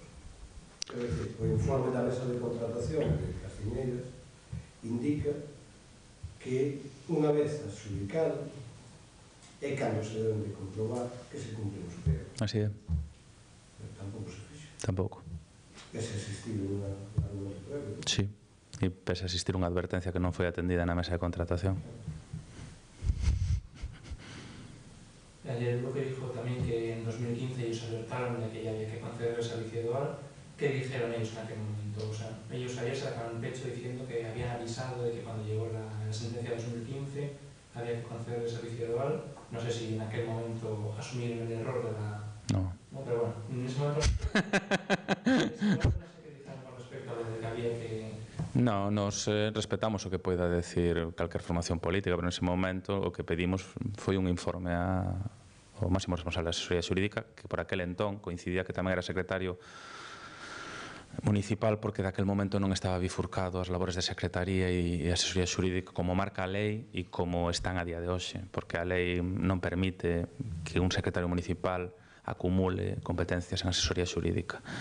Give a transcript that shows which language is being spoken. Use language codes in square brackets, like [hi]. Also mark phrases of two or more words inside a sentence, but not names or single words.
[gl] É dicir, o informe da mesa de contratación de Castiñeiras indica que unha vez adxudicado é cando se deben de comprobar que se cumplen os plegos. Así é. Pero tampouco se fixo. Tampouco. Pese a existir unha argumento previo. Sí, e pese a existir unha advertencia que non foi atendida na mesa de contratación. [es] Ayer lo que dijo también que en 2015 ellos alertaron de que ya había que conceder el servicio dual. ¿Qué dijeron ellos en aquel momento? O sea, ellos ayer sacaron pecho diciendo que habían avisado de que cuando llegó la sentencia de 2015 había que conceder el servicio dual. No sé si en aquel momento asumieron el error de la... No. No, pero bueno, en ese momento... no sé qué dijeron con respecto a lo de que había que... No, [gl] nos respetamos o que poida decir calquer formación política, pero nese momento o que pedimos foi un informe ao máximo responsable da asesoría xurídica, que por aquel entón coincidía que tamén era secretario municipal, porque daquel momento non estaba bifurcado as labores de secretaría e asesoría xurídica como marca a lei e como están a día de hoxe, porque a lei non permite que un secretario municipal acumule competencias en asesoría xurídica,